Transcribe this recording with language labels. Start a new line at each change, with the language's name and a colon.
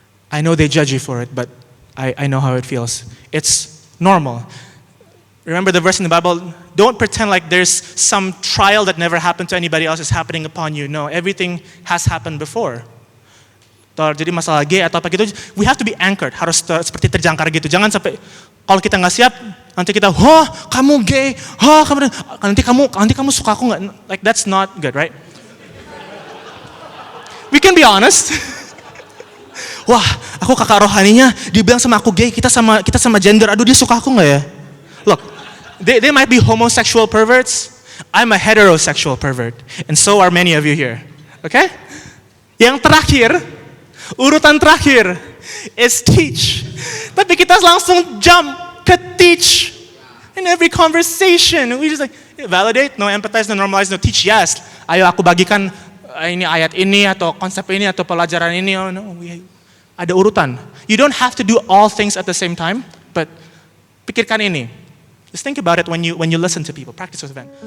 English: I know they judge you for it, but I know how it feels. It's normal. Remember the verse in the Bible, don't pretend like there's some trial that never happened to anybody else is happening upon you. No, everything has happened before.
Indonesian: Jadi masalah gay atau apa gitu,
English: we have to be anchored,
Indonesian: harus seperti terjangkar gitu. Jangan sampai kalau kita nggak siap, nanti kita, kamu gay, nanti kamu suka aku nggak?
English: Like that's not good, right? We can be honest.
Indonesian: Wah, aku kakak rohaninya, dia bilang sama aku gay, kita sama gender, aduh dia suka aku nggak ya?
English: Look, they might be homosexual perverts. I'm a heterosexual pervert, and so are many of you here.
Indonesian: Okay? Yang terakhir. Urutan terakhir
English: is teach.
Indonesian: Tapi kita langsung jump ke teach.
English: In every conversation, we just like validate, no empathize, no normalize, no teach.
Indonesian: Yes, ayo aku bagikan ini ayat ini atau konsep ini atau pelajaran ini. Oh no, ada urutan.
English: You don't have to do all things at the same time,
Indonesian: but pikirkan ini.
English: Just think about it when you listen to people. Practice with them.